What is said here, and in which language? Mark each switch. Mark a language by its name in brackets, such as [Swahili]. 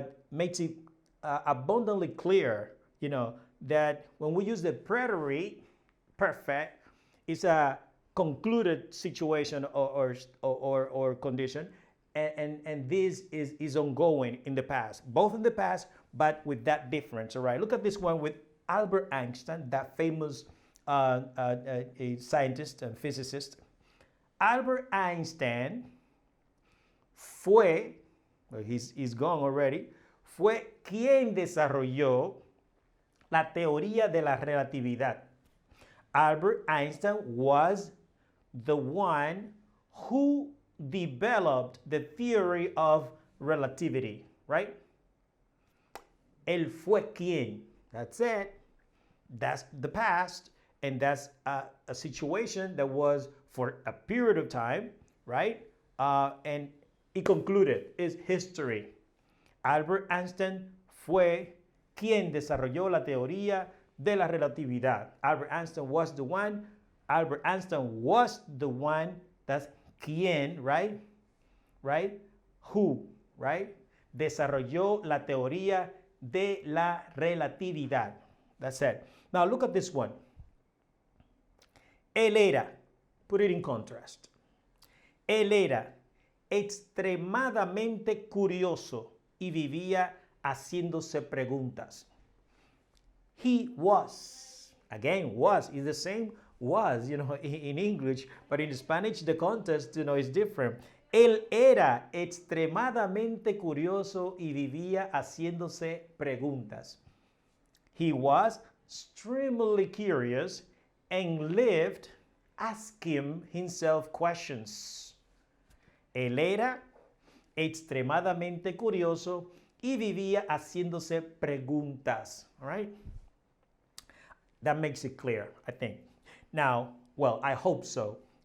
[English] makes it abundantly clear, that when we use the preterit, perfect, it's a concluded situation or condition, and this is ongoing in the past, both in the past, but with that difference. All right, look at this one with Albert Einstein, that famous a scientist and physicist. [Spanish] Albert Einstein fue, [English] well, he's gone already, [Spanish] fue quien desarrolló la teoría de la relatividad. [English] Albert Einstein was the one who developed the theory of relativity, right? [Spanish] Él fue quien. [English] That's it. That's the past, and that's a situation that was for a period of time, right? And it concluded. It's history. [Spanish] Albert Einstein fue quien desarrolló la teoría de la relatividad. [English] Albert Einstein was the one. Albert Einstein was the one. That's quien, right? Right? Who, right? [Spanish] Desarrolló la teoría de la relatividad. [English] That's it. Now look at this one. [Spanish] Él era, [English] put it in contrast. [Spanish] Él era extremadamente curioso y vivía haciéndose preguntas. [English] He was, again, was is the same was, in English, but in Spanish the context, is different. [Spanish] Él era extremadamente curioso y vivía haciéndose preguntas. [English] He was extremely curious and lived asking himself questions. [Spanish] Él era extremadamente curioso y vivía haciéndose preguntas. [English] All right? That makes it clear, I think. Now, well, I hope so.